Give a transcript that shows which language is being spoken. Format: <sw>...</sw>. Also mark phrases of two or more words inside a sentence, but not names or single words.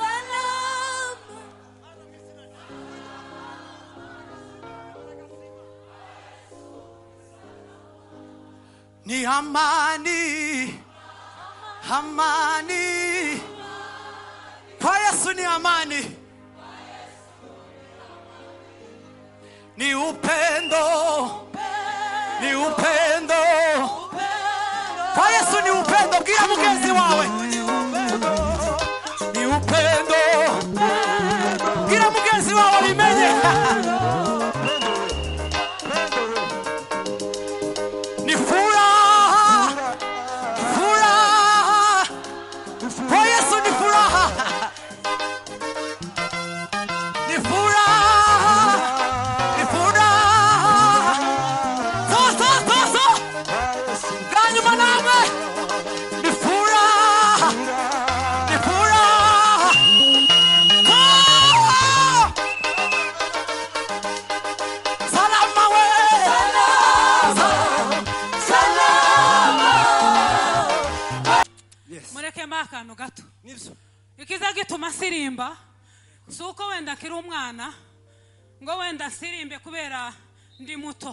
<sw>Ni amani, amani. Kwa Yesu ni amani. Ni upendo, ni upendo. Kwa Yesu ni upendo.</sw> <rw>Bwira mugenzi wawe ni upendo. Bwira mugenzi wawe abimenye.</rw> <sw>Ni furaha, furaha. Kwa Yesu ni furaha. Ni furaha, ni furaha.</sw> <rw>So. Ganyuma namwe.</rw> <sw>Ni furaha, ni furaha. Salama we.</sw> <rw>Mureke makano gato. Nibyo. Ikiza gituma sirimba suko wenda kiri umwana ngo wenda sirimbe kubera ndi muto.</rw>